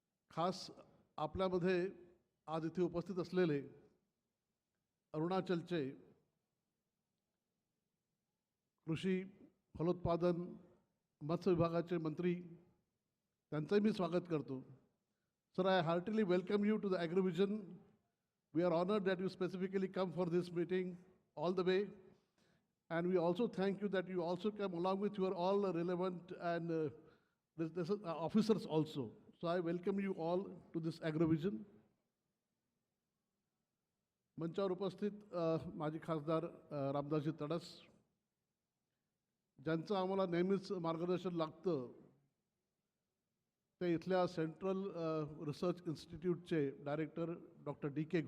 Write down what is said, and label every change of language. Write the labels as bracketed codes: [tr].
[mr] खास आपल्यामध्ये आज इथे उपस्थित असलेले अरुणाचलचे कृषी फलोत्पादन मत्स्य विभागाचे मंत्री, त्यांचंही मी स्वागत करतो। [en] Sir, I heartly welcome you to the AgroVision. We are honoured that you specifically come for this meeting all the way, and we also thank you that you also come along with your all relevant and officers also. So I welcome you all to this AgroVision. [mr] मंचावर उपस्थित माजी खासदार रामदासजी तडस, ज्यांचं आम्हाला नेहमीच मार्गदर्शन लागतं, ते इथल्या central research इन्स्टिट्यूटचे director doctor D.K.